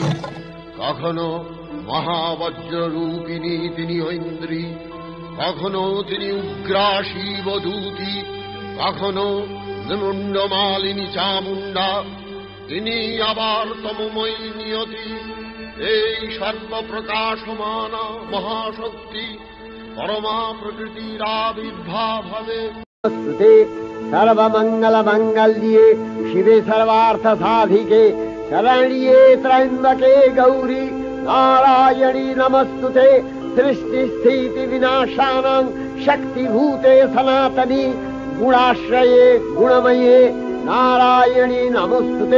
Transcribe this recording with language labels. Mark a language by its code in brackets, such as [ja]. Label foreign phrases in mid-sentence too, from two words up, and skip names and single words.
[bn] কখনো মহাবজ্র রূপিণী তিনি ঐন্দ্রী, কখনো তিনি উগ্রা শিবদূতি, কখনো মুন্ডমালিনী চামুণ্ডা, তিনি আবার তমময়ী নিয়তি। এই সর্বপ্রকাশমানা মহাশক্তি পরমা প্রকৃতির আবির্ভাব হবে। [sa] सर्वमंगल मंगल्ये शिवे सर्वार्थ साधिके शरण्ये त्र्यंबके गौरी नारायणी नमस्तुते। सृष्टि स्थिति विनाशानां शक्तिभूते सनातनी गुणाश्रये गुणमये नारायणी नमस्तुते।